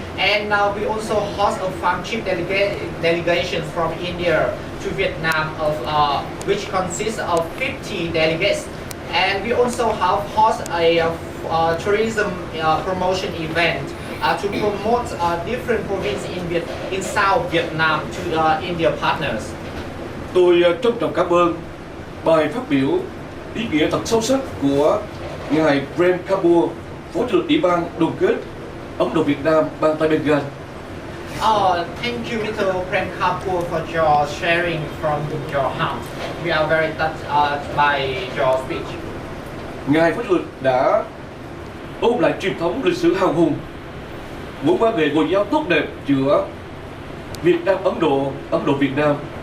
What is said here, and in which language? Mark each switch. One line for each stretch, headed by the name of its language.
English: And we also host a farm trip delegation from India to Vietnam, which consists of 50 delegates. And we also have host a tourism promotion event to promote different provinces in South Vietnam to India partners.
Vietnamese: Tôi trân trọng cảm ơn bài phát biểu ý nghĩa thật sâu sắc của ngài Prem Kapoor, Phó Chủ tịch Ủy ban Đoàn kết Ấn Độ Việt Nam bang tại Bengal.
English: Thank you, Mr. Prem Kapoor, for your sharing from your heart. We are very touched by your speech.
Vietnamese: Ngài Phó Chủ tịch đã ôn lại truyền thống lịch sử hào hùng, mối quan hệ ngoại giao tốt đẹp giữa Việt Nam Ấn Độ Việt Nam.